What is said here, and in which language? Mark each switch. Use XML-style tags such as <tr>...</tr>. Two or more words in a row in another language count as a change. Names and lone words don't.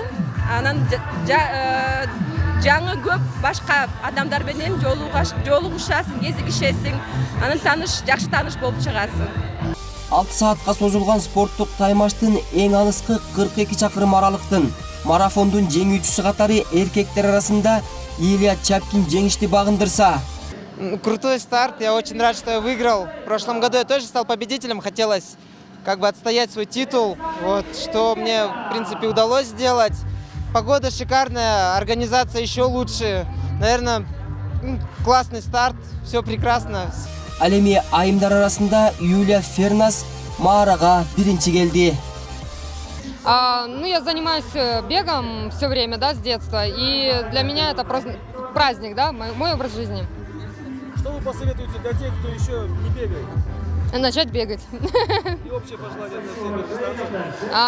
<ky>Анан жаңы көп башка адамдар менен жолугушасың, кезигишесиң, анан жакшы тааныш болуп чыгасың. 6 саатка созулган спорттук таймаштын эң алыскы 42 чакырым аралыктын марафондун жеңүүчүсү катары эркектер арасында Илья Чапкин жеңишти багындырса.</ky> <ru>Крутой старт, я очень рад, что я выиграл. В прошлом году я тоже стал победителем, хотелось отстоять свой титул, что мне в принципе удалось сделать. Погода шикарная, организация еще лучше, наверное, классный старт, все прекрасно.</ru> <ky>Ал эми айымдар арасында Юлия Фернас маарага биринчи келди.</ky> <ru>Ну, я занимаюсь бегом все время, да, с детства, и для меня это праздник, да, мой образ жизни. Что вы посоветуете для тех, кто еще не бегает? Начать бегать. И общее пожелание для всех дистанций?</ru>